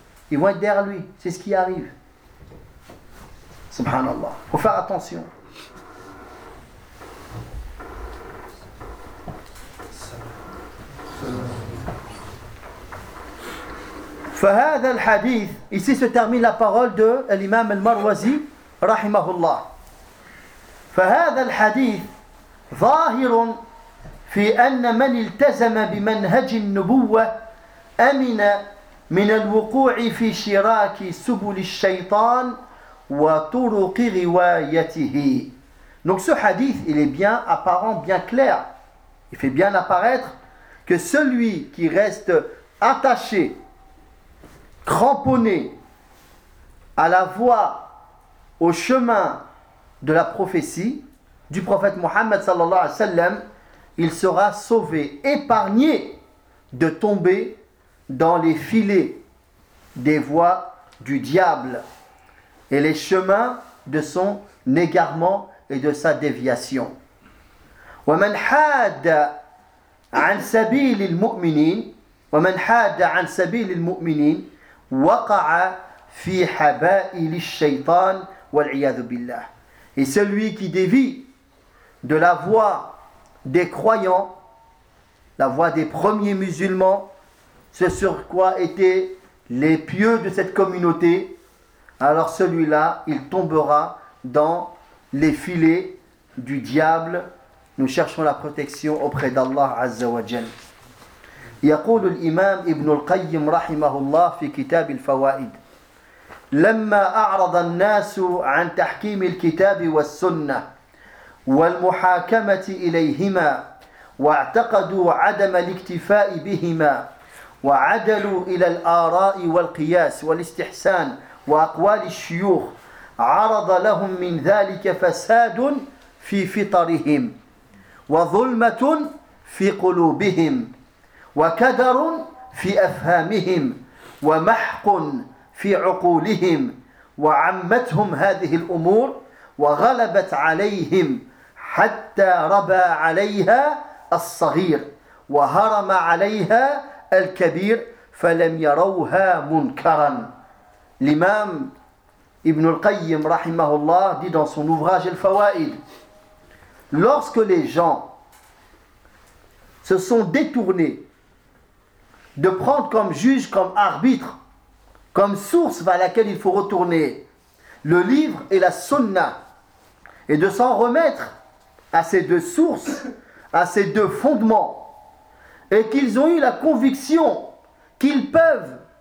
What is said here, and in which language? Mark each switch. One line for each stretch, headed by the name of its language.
French: Ils vont être derrière lui, c'est ce qui arrive. Subhanallah, faut faire attention.
Arabic: فهذا الحديث
French: ici se termine la parole de l'imam al-Marwazi rahimahullah.
Arabic: فهذا الحديث ظاهر في ان من التزم بمنهج النبوه امن من الوقوع في شراك سبل الشيطان وطرق روايته.
French: Donc ce hadith, il est bien apparent, bien clair. Il fait bien apparaître que celui qui reste attaché, cramponné à la voie, au chemin de la prophétie du prophète Mohammed sallallahu alayhi wa sallam, il sera sauvé, épargné de tomber dans les filets des voies du diable et les chemins de son égarement et de sa déviation.
Arabic: وَمَنْ حَادَ عَنْ سَبِيلِ الْمُؤْمِنِينَ وَمَنْ حَادَ عَنْ سَبِيلِ الْمُؤْمِنِينَ وقع في حبائل الشيطان والعياذ بالله.
French: Et celui qui dévie de la voie des croyants, la voie des premiers musulmans, ce sur quoi étaient les pieux de cette communauté, alors celui-là, il tombera dans les filets du diable. Nous cherchons la protection auprès d'Allah Azza wa Jal.
Arabic: يقول الإمام ابن القيم رحمه الله في كتاب الفوائد: لما أعرض الناس عن تحكيم الكتاب والسنة والمحاكمة إليهما واعتقدوا عدم الاكتفاء بهما وعدلوا إلى الآراء والقياس والاستحسان وأقوال الشيوخ عرض لهم من ذلك فساد في فطرهم وظلمة في قلوبهم وكدر في أفهامهم ومحق في عقولهم وعمتهم هذه الأمور وغلبت عليهم حتى ربى عليها الصغير وهرم عليها الكبير فلم يروها منكرا. الإمام ابن القيم رحمه الله
French: dit dans son ouvrage الفوائد: lorsque les gens se sont détournés de prendre comme juge, comme arbitre, comme source vers laquelle il faut retourner le livre et la sunna, et de s'en remettre à ces deux sources, à ces deux fondements, et qu'ils ont eu la conviction qu'ils peuvent,